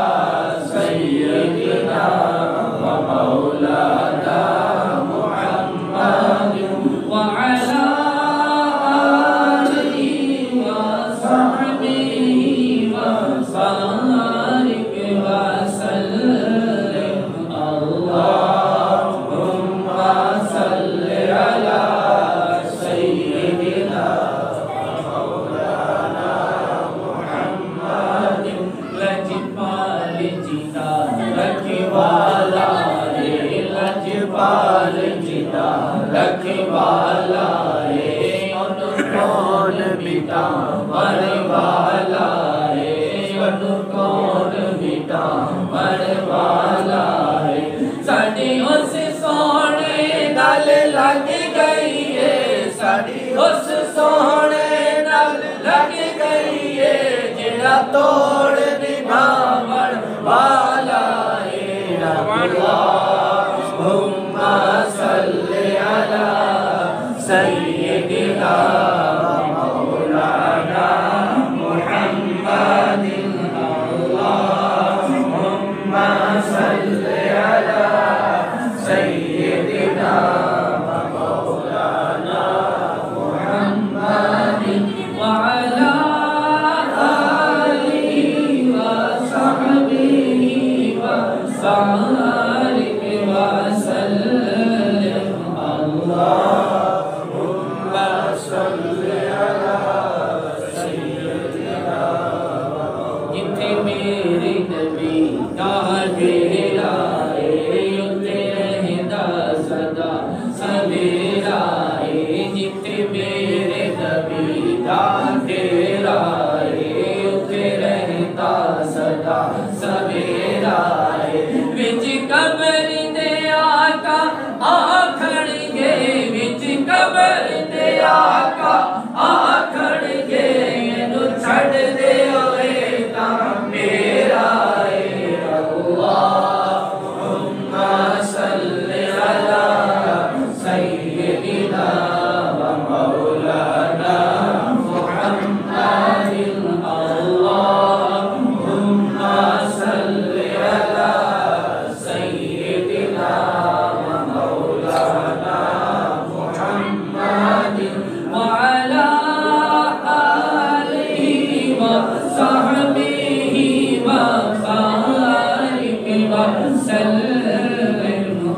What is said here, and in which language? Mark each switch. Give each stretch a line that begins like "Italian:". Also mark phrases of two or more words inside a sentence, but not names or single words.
Arabic: سيدنا ومولانا محمد وعلى آله وصحبه وبارك وسلم اللهم صل على سيدنا مولانا محمد
Punjabi: لجپال جدا رکھوالا رے لجپال جدا رکھوالا رے ان کون مٹا مروالا رے ان کون مٹا مروالا ہے ساڑی اس سونے نال لگ گئی ہے ساڑی اس سونے نال لگ گئی ہے جڑا توڑ نبھاون والا ہے
Arabic: اللہم صل علی سیدنا مولانا محمد اللہم صل علی سیدنا مولانا محمد وعلى آلہ وصحبہ وبارک وسلم اللہم صل علی سیدنا
Punjabi: جتھے میرے نبی دا ڈیرا ہے اتھے رہندا سدا سویرا ہے جتھے میرے نبی دا ڈیرا ہے اتھے رہندا سدا سویرا ہے وچ قبر دے آقا آکھن گے وچ قبر دے آقا آکھن گے اینو چھڈ دے ہوئے تاں میرا اے
Arabic: اللہم صل علی سیدنا ومولانا محمد اللہم صل علی سیدنا ومولانا محمد وعلى آلہ وصحبہ وبارک وسلم